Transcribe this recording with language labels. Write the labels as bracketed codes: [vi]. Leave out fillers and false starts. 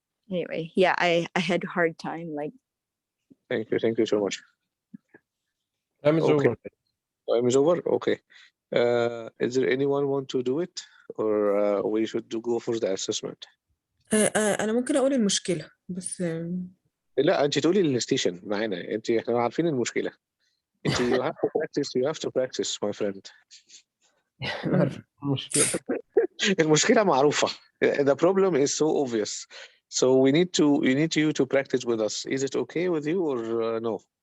[en] Anyway, yeah, I had a hard time. Like, thank you so much. Time is over. Time is over. Okay. Is there anyone want to do it, or we should go for the assessment? [ar] أنا ممكن أقول المشكلة بس لا أنت تقولي الستيشن معانا. إحنا عارفين المشكلة. [en] أنت you have to practice my friend. [ar] المشكلة معروفة. [en] The problem is so obvious. So we need you to practice with us. Is it okay with you or no?